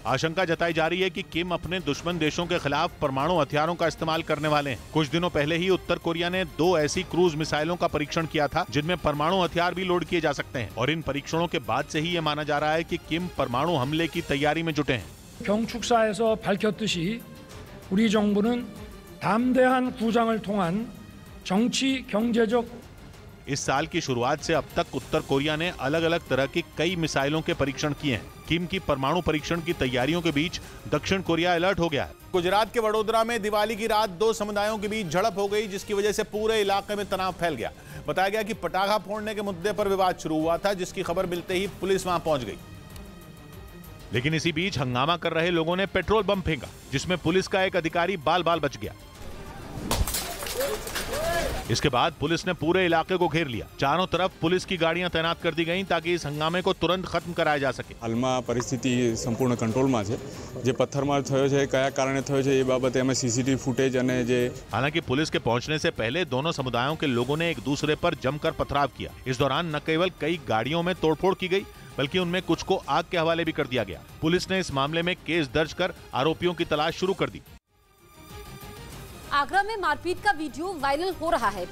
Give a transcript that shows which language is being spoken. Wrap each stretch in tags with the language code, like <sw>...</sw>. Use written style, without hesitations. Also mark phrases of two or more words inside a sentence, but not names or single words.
<hi>आशंका जताई जा रही है कि किम अपने दुश्मन देशों के खिलाफ परमाणु हथियारों का इस्तेमाल करने वाले हैं। कुछ दिनों पहले ही उत्तर कोरिया ने 2 ऐसी क्रूज मिसाइलों का परीक्षण किया था जिनमें परमाणु हथियार भी लोड किए जा सकते हैं, और इन परीक्षणों के बाद से ही ये माना जा रहा है कि किम परमाणु हमले की तैयारी में जुटे हैं।</hi> <ko>경축사에서 밝혔듯이 우리 정부는 담대한 구상을 통한 정치 경제적</ko> <hi>इस साल की शुरुआत से अब तक उत्तर कोरिया ने अलग अलग तरह की कई मिसाइलों के परीक्षण किए हैं। किम की परमाणु परीक्षण की तैयारियों के बीच दक्षिण कोरिया अलर्ट हो गया है। गुजरात के वडोदरा में दिवाली की रात 2 समुदायों के बीच झड़प हो गई, जिसकी वजह से पूरे इलाके में तनाव फैल गया। बताया गया कि पटाखा फोड़ने के मुद्दे पर विवाद शुरू हुआ था, जिसकी खबर मिलते ही पुलिस वहां पहुंच गई। लेकिन इसी बीच हंगामा कर रहे लोगों ने पेट्रोल बम फेंका, जिसमें पुलिस का एक अधिकारी बाल बाल बच गया। इसके बाद पुलिस ने पूरे इलाके को घेर लिया। चारों तरफ पुलिस की गाड़ियां तैनात कर दी गईं ताकि इस हंगामे को तुरंत खत्म कराया जा सके।</hi> <gu>हालમાં પરિસ્થિતિ સંપૂર્ણ કંટ્રોલમાં છે। જે પથ્થરમાર થયો છે કયા કારણે થયો છે એ બાબતે અમે સીસીટીવી ફૂટેજ અને જે</gu> <hi>हालांकि पुलिस के पहुंचने से पहले दोनों समुदायों के लोगों ने एक दूसरे पर जमकर पथराव किया। इस दौरान न केवल कई गाड़ियों में तोड़फोड़ की गई, बल्कि उनमें कुछ को आग के हवाले भी कर दिया गया। पुलिस ने इस मामले में केस दर्ज कर आरोपियों की तलाश शुरू कर दी। आगरा में मारपीट का वीडियो वायरल हो रहा है।</hi>